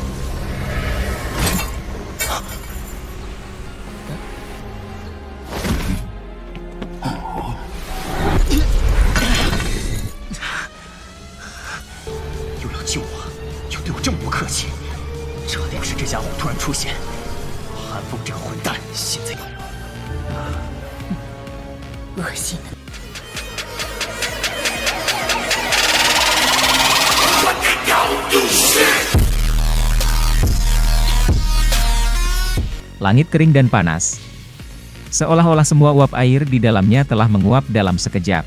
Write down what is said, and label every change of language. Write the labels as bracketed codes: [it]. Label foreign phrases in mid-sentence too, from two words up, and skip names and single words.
[zh] 又要救我，又对我这么不客气，这定是这家伙突然出现。韩风这个混蛋，现在恶心的。 [id] Langit kering dan panas. Seolah-olah semua uap air di dalamnya telah menguap dalam sekejap.